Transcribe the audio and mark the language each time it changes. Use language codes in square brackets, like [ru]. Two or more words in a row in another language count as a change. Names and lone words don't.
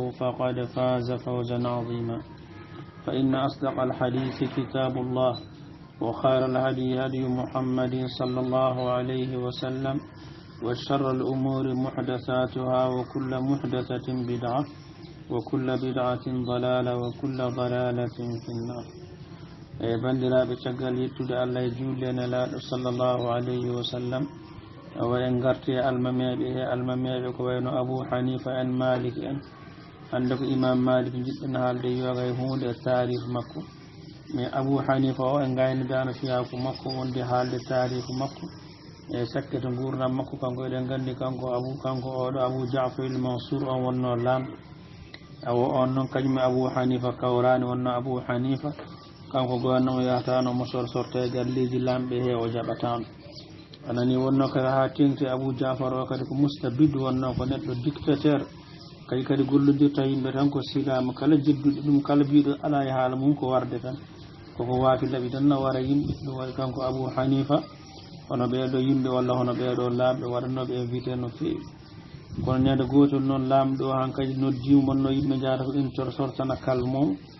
[ar] فقد فاز فوزا عظيما فإن أصدق الحديث كتاب الله وخير الهدي هدي محمد صلى الله عليه وسلم وشر الأمور محدثاتها وكل محدثة [ff] بدعة وكل بدعة ضلالة وكل ضلالة في النار bandiraɓe caggal yettude Allah e juulde nelaaɗo [ar] صلى الله عليه وسلم [ff] en garti e almameɓe ko wayno Abou Hanifa en Malik en hande ko imam Malik jiɗɗen haalde yoga e hunde e tarihu makko mais Abou Hanifa o en gaynidano fiyaku makko wonde haalde tarihu makko e sakkete gurdam makko kanko eɗen gandi kanko oɗo Abou Ja'far al-Mansur on wonno lamɗo on noon kañum Abou Hanifa kawrani wonno Abou Hanifa kanko gowannamo yahatano mo sorte galleji lamɓe he o jaɓatano anani wonno kadi ha tengti Abou Ja'far o kadi ko mustabid wonno ko neɗɗo dictateur kadi gollodirta yimɓe tan ko silama kala jedduɗo ɗum kala biɗo ala e haala mum ko warde tan koko waafi laaɓi tan no wara yimɓe ɗum waɗi kanko Abou Hanifa hono ɓeɗo yimɓe walla hono ɓeɗo lamɓe waɗanoɓe invité no feewi kono ñande gotol noon lamɗo hankkadi noddimo wonno yimɓe jahata ko ɗin sortana kalmom